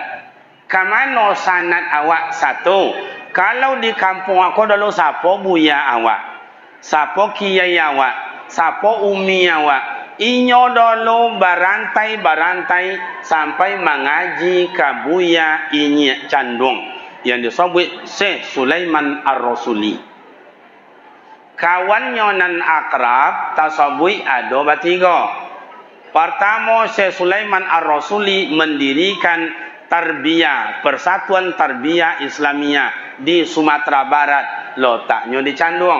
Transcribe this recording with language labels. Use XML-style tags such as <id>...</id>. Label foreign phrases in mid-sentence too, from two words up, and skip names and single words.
<min>Kamano sanad awak satu? Kalau di kampung aku dulu sapo buya awak, sapo kiai awak, sapo umi awak. Inyo dulu barantai-barantai sampai mengaji kabuya inyi candung yang disebut Syekh Sulaiman Ar-Rasuli. Kawannya nan akrab tasabui ada batiga.</min> <id>Pertama Syekh Sulaiman Ar-Rasuli mendirikan tarbiyah, persatuan tarbiyah Islamiyah di Sumatera Barat, letaknya di Candung.</id>